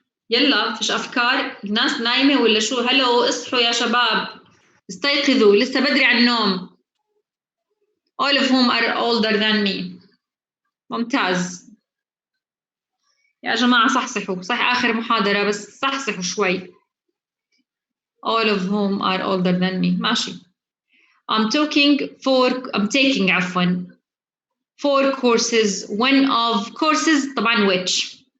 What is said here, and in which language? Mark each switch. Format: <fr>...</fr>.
<ar>يلا فيش أفكار؟ الناس نايمة ولا شو؟ هلو اصحوا يا شباب، استيقظوا، لسه بدري على النوم.</ar> <en>All of whom are older than me.</en> <ar>ممتاز يا جماعة، صحصحوا. صح آخر محاضرة بس صحصحوا شوي.</ar> <en>All of whom are older than me.</en> <ar>ماشي.</ar> <en>I'm taking عفوا 4 courses. One of courses طبعا which.</en>